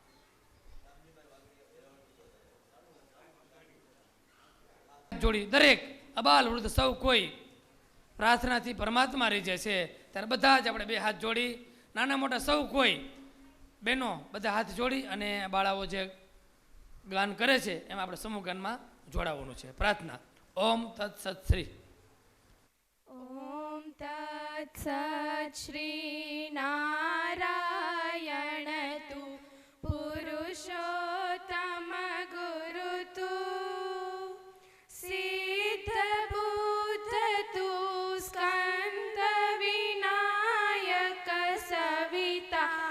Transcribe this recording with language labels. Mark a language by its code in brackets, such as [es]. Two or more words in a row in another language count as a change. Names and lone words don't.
[gu] જોડી દરેક અબાલ વૃદ્ધ સૌ કોઈ પ્રાર્થનાથી પરમાત્મા રહી જાય છે ત્યારે બધા જ આપણે બે હાથ જોડી નાના મોટા સૌ કોઈ બહેનો બધા હાથ જોડી અને બાળાઓ જે ગાન કરે છે એમાં આપણે સમૂહ ગાનમાં જોડાવાનું છે. પ્રાર્થના. ઓમ તત્સત શ્રી. [sa] ॐ तत्सत् श्रीनारायण तु पुरुषोत्तमगुरुतु सिद्धबुद्धतु स्कन्दविनायक सविता